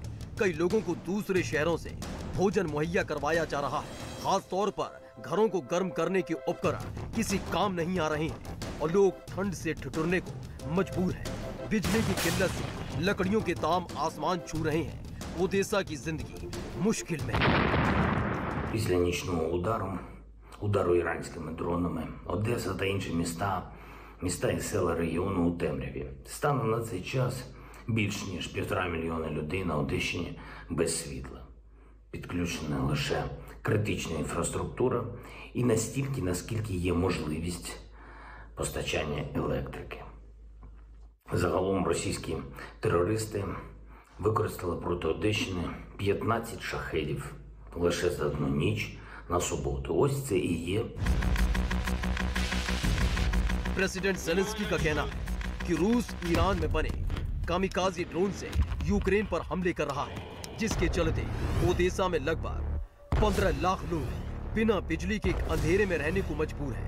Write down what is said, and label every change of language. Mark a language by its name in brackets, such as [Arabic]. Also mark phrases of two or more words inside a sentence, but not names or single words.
[Hindi] कई लोगों को दूसरे शहरों से भोजन मुहैया करवाया जा रहा है। खास तौर पर घरों को गर्म करने के उपकरण किसी काम नहीं आ रहे हैं और लोग ठंड से ठिठुरने को मजबूर हैं। बिजली की किल्लत से लकड़ियों के दाम आसमान छू रहे हैं। ओदेसा की जिंदगी मुश्किल में है। [Ukrainian] Після нічного удару іранськими дронами, Одеса та інші міста і села регіону у темряві. Станом на цей час більш ніж 1,5 мільйона людей на Одещині без світла. Підключена лише критична інфраструктура і настільки, наскільки є можливість постачання електрики. Загалом російські терористи використали проти Одещини 15 шахедів лише за одну ніч на суботу. Ось це і є. [Hindi] प्रेसिडेंट ज़ेलेंस्की का कहना है कि रूस ईरान में बने कामिकाज़ी ड्रोन से यूक्रेन पर हमले कर रहा है, जिसके चलते ओदेसा में लगभग 15 लाख लोग बिना बिजली के अंधेरे में रहने को मजबूर हैं।